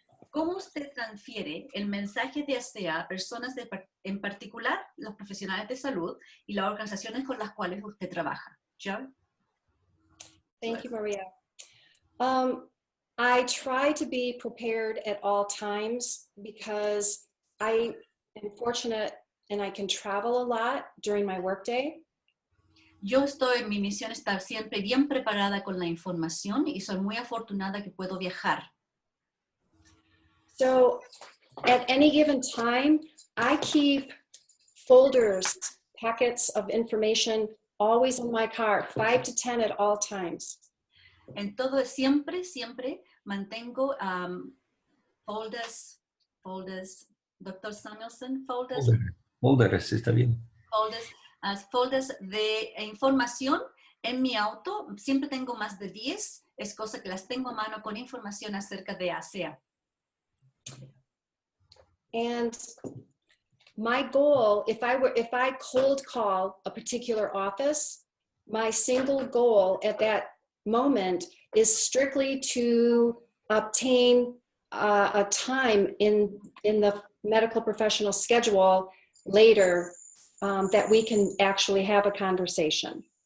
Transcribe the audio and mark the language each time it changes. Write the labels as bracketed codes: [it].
[es] ¿Cómo usted transfiere el mensaje de ASEA a personas en particular, los profesionales de salud y las organizaciones con las cuales usted trabaja? Joe? [en] Thank you, Maria. I try to be prepared at all times because I am fortunate and I can travel a lot during my workday. [es] Yo estoy en mi misión estar siempre bien preparada con la información y soy muy afortunada que puedo viajar. [en] So at any given time, I keep folders, packets of information always in my car, 5 to 10 at all times. [es] En todo, siempre mantengo folders, Dr. Samuelson, Folders, está bien. Folders de información en mi auto. Siempre tengo más de 10. Es cosa que las tengo a mano con información acerca de ASEA. [en] And my goal, if I cold call a particular office, my single goal at that moment is strictly to obtain a time in the medical professional schedule later that we can actually have a conversation.